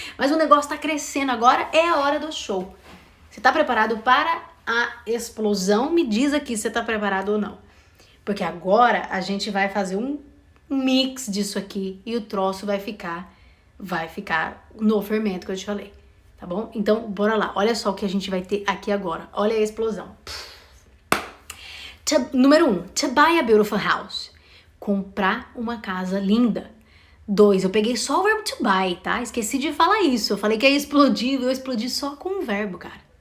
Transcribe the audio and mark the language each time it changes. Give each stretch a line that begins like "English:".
Portuguese: Mas o negócio tá crescendo, agora é a hora do show. Você tá preparado para a explosão? Me diz aqui se você tá preparado ou não. Porque agora a gente vai fazer um mix disso aqui e o troço vai ficar no fermento que eu te falei, tá bom? Então, bora lá. Olha só o que a gente vai ter aqui agora. Olha a explosão.
English: Número 1, to buy a beautiful house.
Portuguese: Comprar uma casa linda. 2, eu peguei só o verbo to buy, tá? Esqueci de falar isso. Eu falei que ia explodir, eu explodi só com o verbo, cara.